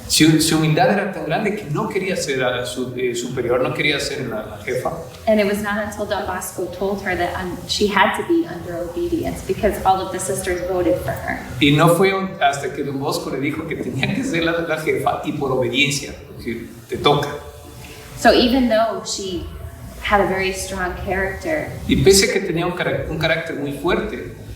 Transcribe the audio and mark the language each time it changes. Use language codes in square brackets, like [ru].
[es] Su humildad era tan grande que no quería ser superior, no quería ser la jefa. [en] And it was not until Don Bosco told her that she had to be under obedience because all of the sisters voted for her. [es] Y no fue hasta que Don Bosco le dijo que tenía que ser la jefa y por obediencia, porque te toca. [en] So even though she had a very strong character, [es] Y pese a que tenía un carácter muy fuerte,